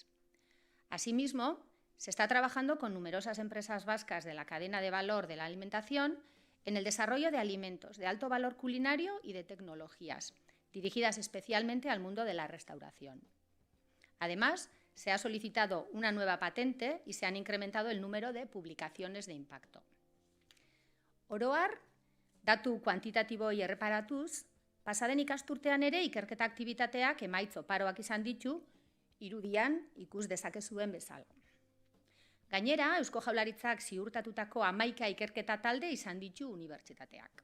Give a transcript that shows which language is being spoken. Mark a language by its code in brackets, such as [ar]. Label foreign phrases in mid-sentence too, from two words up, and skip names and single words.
[es] Asimismo, se está trabajando con numerosas empresas vascas de la cadena de valor de la alimentación en el desarrollo de alimentos de alto valor culinario y de tecnologías, dirigidas especialmente al mundo de la restauración. Además, se ha solicitado una nueva patente y se han incrementado el número de publicaciones de impacto. [eu] Oro har, datu kuantitatiboei erreparatuz, pasaden ikasturtean ere ikerketa aktibitateak emaitz oparoak izan ditu, irudian ikus dezakezuen bezala. Gainera, Eusko Jaurlaritzak ziurtatutako 11 ikerketa talde izan ditu unibertsitateak.